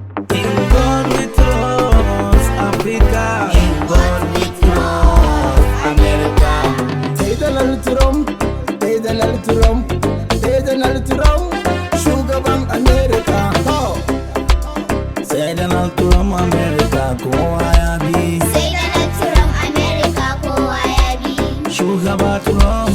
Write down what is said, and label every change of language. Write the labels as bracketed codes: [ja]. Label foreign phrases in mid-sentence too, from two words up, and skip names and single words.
[en] In God we trust, Africa. In God we trust, America. [ha] Sai Donald Trump, sai Donald Trump, sai Donald Trump, shugaban America. Ho! Sai Donald Trump, America, kowa ya bi. Sai Donald Trump, America, kowa ya bi. Shugaba Trump.